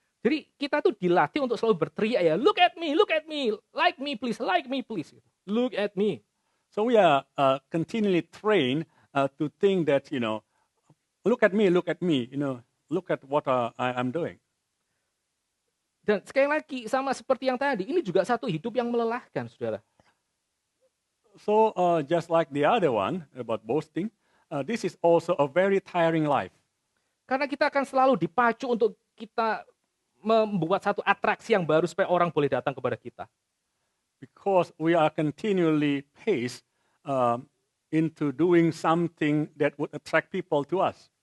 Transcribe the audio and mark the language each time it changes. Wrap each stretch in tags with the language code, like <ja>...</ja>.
<id>Jadi kita tuh dilatih untuk selalu berteriak ya,</id> <en>look at me, like me please,</en> <id>gitu.</id> <en>Look at me. So we are continually trained to think that, look at me, look at what I'm doing.</en> <id>Dan sekali lagi sama seperti yang tadi, ini juga satu hidup yang melelahkan, saudara.</id> <en>So just like the other one about boasting, this is also a very tiring life.</en> <id>Karena kita akan selalu dipacu untuk kita membuat satu atraksi yang baru supaya orang boleh datang kepada kita.</id> <en>Because we are continually paced into doing something that would attract people to us.</en>